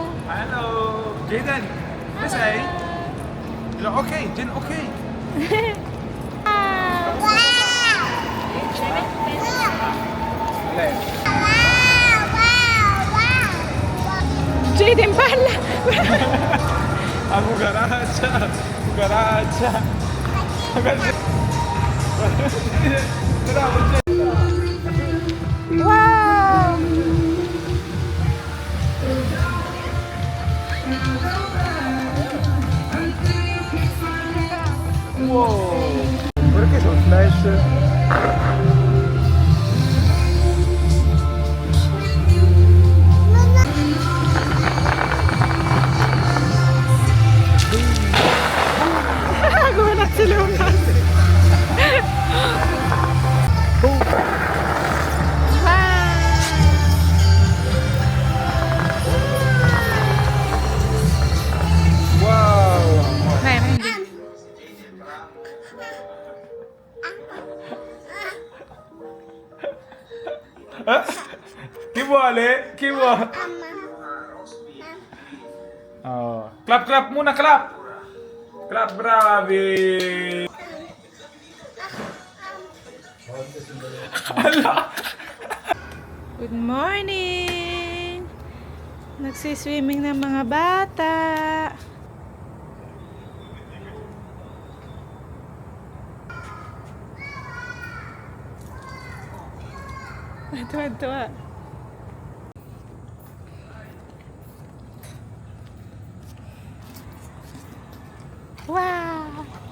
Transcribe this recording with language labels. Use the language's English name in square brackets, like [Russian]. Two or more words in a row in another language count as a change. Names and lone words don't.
[English] Hello! Jaden! Say! Okay, Jen, okay. [Filipino] Jaden pala! Aku garaja. Garaja. [English] Wow! Wow! [Italian] Perché sono flash? [Filipino] Gulat si Lucas. [English] Wow! [Filipino] Kaya hindi. [Italian] Chi vuole? Chi vuole? [English] Oh. Clap, clap muna, clap! [Italian] Clap, bravi! [English] Good morning! [Filipino] Nagsiswimming ng mga bata. Tuwa-tuwa. [English] Wow!